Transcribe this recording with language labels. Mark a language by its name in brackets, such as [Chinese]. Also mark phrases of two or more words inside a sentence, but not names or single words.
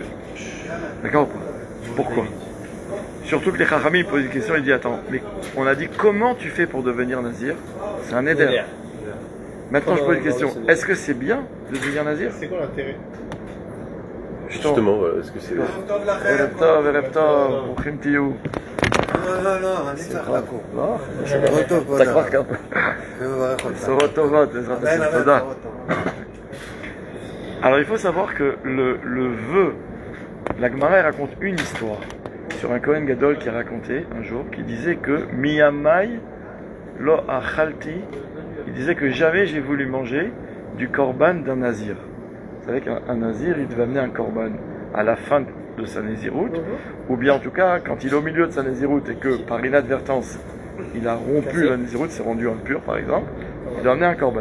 [French] D'accord ou pas? Pourquoi? Surtout que les Chachamim posent une question, ils disent attends, mais on a dit comment tu fais pour devenir Nazir? C'est un éder. Maintenant je pose une question, est-ce que c'est bien de devenir Nazir? C'est quoi l'intérêt? Justement, voilà, est-ce que c'est. [Hebrew] ערב טוב ערב טוב ברוכים תהיו. לא, אני צריך לקום. לא? שבוע טוב, אתה כבר קם. מברך אותך. בשורות טובות, בעזרת אמן, השם, אמן, תודה. בשורות טובות. [French] Alors il faut savoir que le vœu, la Gemara elle raconte une histoire sur un Kohen Gadol qui a raconté un jour, qui disait que [Hebrew] מימי לא אכלתי, [French] il disait que jamais j'ai voulu manger du korban d'un nazir. Vous savez qu'un nazir il devait amener un korban à la fin de sa nézirut, ou bien en tout cas quand il est au milieu de sa nézirut et que par inadvertance il a rompu la nézirut, s'est rendu impur par exemple, il doit amener un korban.